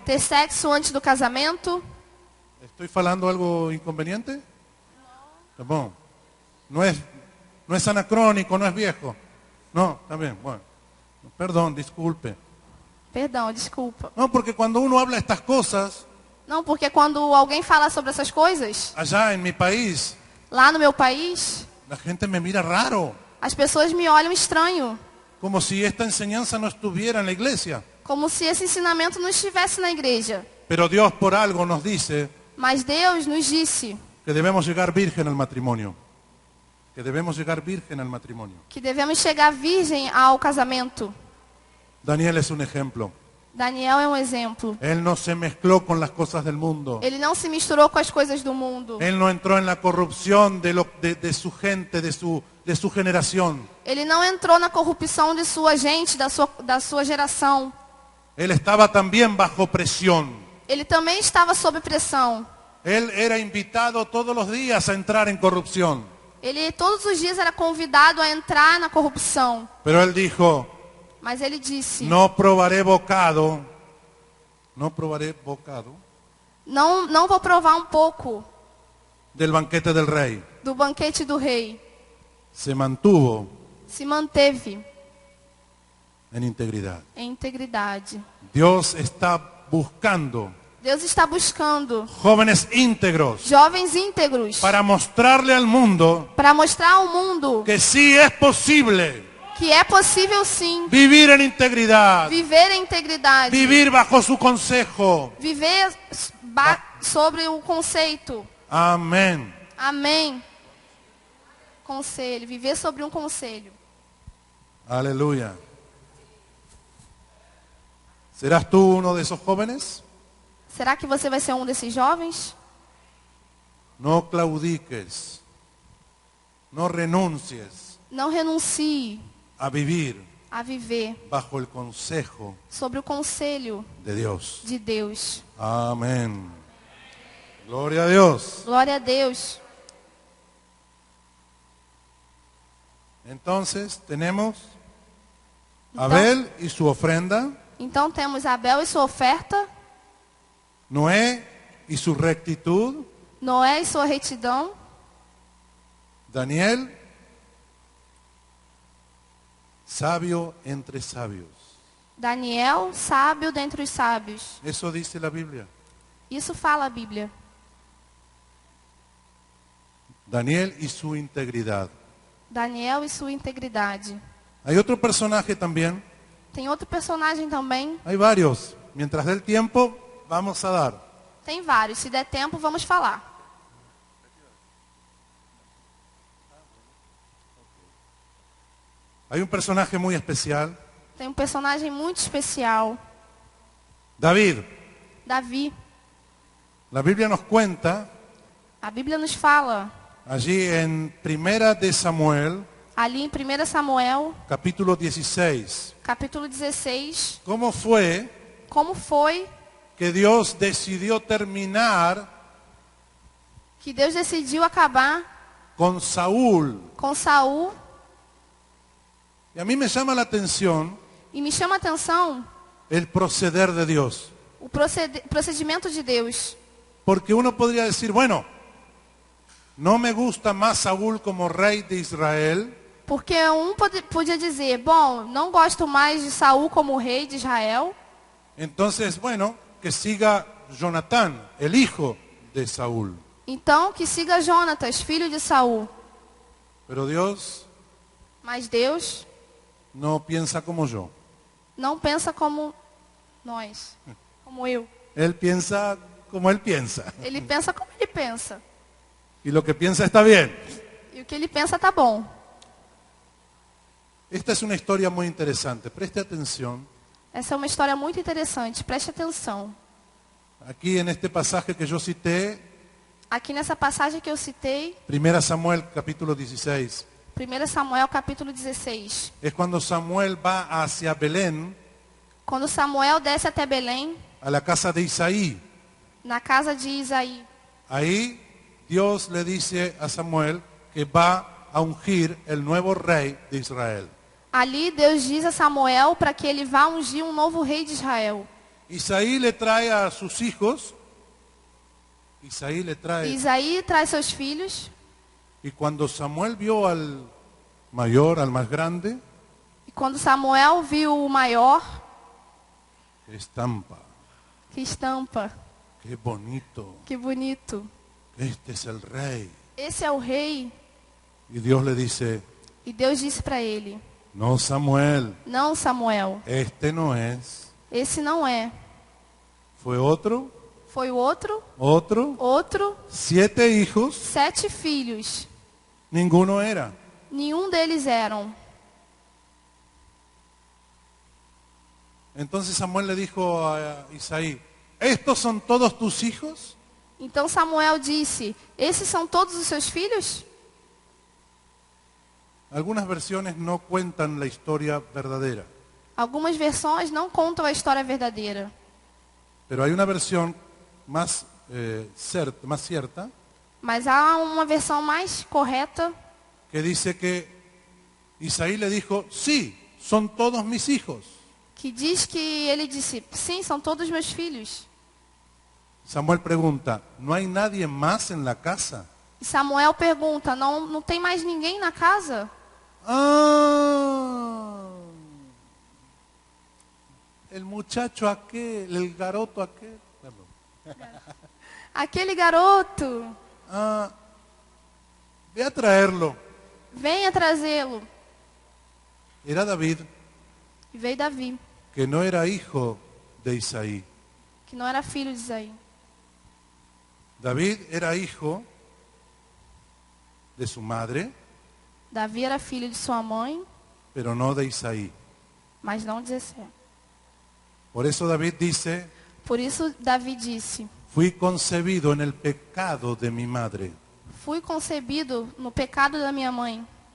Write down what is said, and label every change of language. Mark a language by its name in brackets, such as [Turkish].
[Portuguese] Ter sexo antes do casamento. ¿Estoy falando algo inconveniente? Tá bom. [Spanish] No es anacrónico, no es viejo. No, está bien, bueno. Perdón, disculpe. [Portuguese] Perdão, desculpa. [Spanish] No, porque cuando uno habla estas cosas, [Portuguese] Não, porque quando alguém fala sobre essas coisas, [Spanish] allá en mi país, [Portuguese] lá no meu país, [Spanish] la gente me mira raro, [Portuguese] as pessoas me olham estranho. [Spanish] como si esta enseñanza no estuviera en la iglesia. [Portuguese] Como se esse ensinamento não estivesse na igreja. [Spanish] Pero Dios por algo nos dice [Portuguese] Mas Deus nos disse [Spanish] que debemos llegar virgen al matrimonio. Que debemos llegar virgen al matrimonio. [Portuguese] que devemos chegar virgem ao casamento. [Spanish] Daniel es un ejemplo. [Portuguese] Daniel é um exemplo. [Spanish] Él no se mezcló con las cosas del mundo. [Portuguese] Ele não se misturou com as coisas do mundo. [Spanish] Él no entró en la corrupción de su gente, de su generación. [Portuguese] Ele não entrou na corrupção de sua gente, da sua geração. [Spanish] Él estaba también bajo presión. [Portuguese] Ele também estava sob pressão. [Spanish] Él era invitado todos los días a entrar en corrupción. [Portuguese] Ele todos os dias era convidado a entrar na corrupção. [Spanish] Pero él dijo, [Portuguese] Mas ele disse, [Spanish] no probaré bocado. [Portuguese] não vou provar um pouco [Spanish] Del banquete del rey. [Portuguese] do banquete do rei. [Spanish] Se mantuvo [Portuguese] Se manteve [Spanish] en integridad. [Portuguese] em integridade. [Spanish] Dios está buscando [Portuguese] Deus está buscando [Spanish] jóvenes íntegros [Portuguese] jovens íntegros [Spanish] para mostrarle al mundo [Portuguese] para mostrar ao mundo [Spanish] que sí es posible [Portuguese] que é possível sim [Spanish] vivir en integridad, [Portuguese] viver em integridade, [Spanish] vivir bajo su consejo. [Portuguese] viver sobre o conceito. [Spanish] Amén. [Portuguese] Amém. Conselho, viver sobre um conselho. [Spanish] Aleluya. ¿Serás tú uno de esos jóvenes? [Portuguese] Será que você vai ser um desses jovens? [Spanish] No claudiques, no renuncies [Portuguese] Não renuncie [Spanish] a vivir [Portuguese] a viver [Spanish] bajo el consejo [Portuguese] sobre o conselho [Spanish] de Dios. [Portuguese] de Deus. [Spanish] Amén. Gloria a Dios. [Portuguese] Glória a Deus. [Spanish] Entonces tenemos Abel y su ofrenda, [Portuguese] Então temos Abel e sua oferta, [Spanish] Noé y su rectitud, [Portuguese] Noé e sua retidão, [Spanish] Daniel, sabio entre sabios. [Portuguese] Daniel, sábio dentre os sábios. [Spanish] Eso dice la Biblia. [Portuguese] Isso fala a Bíblia. [Spanish] Daniel y su integridad. [Portuguese] Daniel e sua integridade. [Spanish] Hay otro personaje también. [Portuguese] Tem outro personagem também. [Spanish] Hay varios. Mientras dé el tiempo, vamos a dar. [Portuguese] Tem vários. Se der tempo, vamos falar. [Spanish] Hay un personaje muy especial, [Portuguese] Tem um personagem muito especial, [Spanish] David. [Portuguese] Davi. [Spanish] La Biblia nos cuenta, [Portuguese] A Bíblia nos fala, [Spanish] allí en Primera de Samuel, [Portuguese] ali em 1 Samuel, [Spanish] capítulo 16, [Portuguese] capítulo 16, [Spanish] cómo fue [Portuguese] como foi [Spanish] que Dios decidió terminar [Portuguese] que Deus decidiu acabar [Spanish] con Saúl. [Portuguese] com Saul. [Spanish] Y a mí me llama la atención [Portuguese] E me chama a atenção [Spanish] el proceder de Dios. [Portuguese] o procedimento de Deus. [Spanish] Porque uno podría decir, bueno, no me gusta más Saúl como rey de Israel, [Portuguese] Porque podia dizer, bom, não gosto mais de Saul como rei de Israel, [Spanish] entonces, bueno, que siga Jonatán, el hijo de Saúl. [Portuguese] então que siga Jonatas, filho de Saul. [Spanish] Pero Dios [Portuguese] Mas Deus [Spanish] no piensa como yo. [Portuguese] não pensa como nós, como eu. [Spanish] Él piensa como él piensa. [Portuguese] Ele pensa como ele pensa. [Spanish] Y lo que piensa está bien. [Portuguese] E o que ele pensa tá bom. [Spanish] Esta es una historia muy interesante. Preste atención. [Portuguese] Essa é uma história muito interessante, preste atenção. [Spanish] Aquí en este pasaje que yo cité, [Portuguese] Aqui nessa passagem que eu citei, [Spanish] 1 Samuel capítulo 16, [Portuguese] 1 Samuel capítulo 16. [Spanish] es cuando Samuel va hacia Belén, [Portuguese] Quando Samuel desce até Belém, [Spanish] a la casa de Isaí. [Portuguese] na casa de Isaí. [Spanish] Ahí Dios le dice a Samuel que va a ungir el nuevo rey de Israel. [Portuguese] Ali Deus diz a Samuel para que ele vá ungir um novo rei de Israel. [Spanish] Isaí le trae a sus hijos, Isaí le trae, [Portuguese] Isaí traz seus filhos, [Spanish] y cuando Samuel vio al mayor, al más grande, [Portuguese] e quando Samuel viu o maior, [Spanish] qué estampa, [Portuguese] que estampa, [Spanish] qué bonito, [Portuguese] que bonito. [Spanish] este es el rey. [Portuguese] Esse é o rei. [Spanish] Y Dios le dice, [Portuguese] E Deus disse para ele, [Spanish] no Samuel, [Portuguese] não Samuel, [Spanish] este no es. [Portuguese] esse não é. [Spanish] Fue otro, [Portuguese] Foi o outro, [Spanish] otro, 7 hijos, [Portuguese] 7 filhos. [Spanish] ninguno era. [Portuguese] Nenhum deles eram. [Spanish] Entonces Samuel le dijo a Isaí, ¿estos son todos tus hijos? [Portuguese] Então Samuel disse, esses são todos os seus filhos? [Spanish] Algunas versiones no cuentan la historia verdadera, [Portuguese] Algumas versões não contam a história verdadeira. [Spanish] pero hay una versión más cierta [Portuguese] Mas há uma versão mais correta [Spanish] que dice que Isaí le dijo, sí, son todos mis hijos. [Portuguese] que diz que ele disse, sim, são todos meus filhos. [Spanish] Samuel pregunta, ¿no hay nadie más en la casa? [Portuguese] E Samuel pergunta, não tem mais ninguém na casa? [Spanish] Ah, el muchacho aquel, el garoto aquel. [Portuguese] Aquele garoto, [Spanish] Ah, ve a traerlo. [Portuguese] venha trazê-lo. [Spanish] Era David, [Portuguese] E veio Davi, [Spanish] que no era hijo de Isaí. [Portuguese] que não era filho de Isaí. [Spanish] David era hijo de su madre, [Portuguese] Davi era filho de sua mãe, [Spanish] pero no de Isaí. [Portuguese] mas não de Jessé. [Spanish] Por eso David dice, [Portuguese] Por isso Davi disse, [Spanish] fui concebido en el pecado de mi madre, [Portuguese] fui concebido no pecado da minha mãe,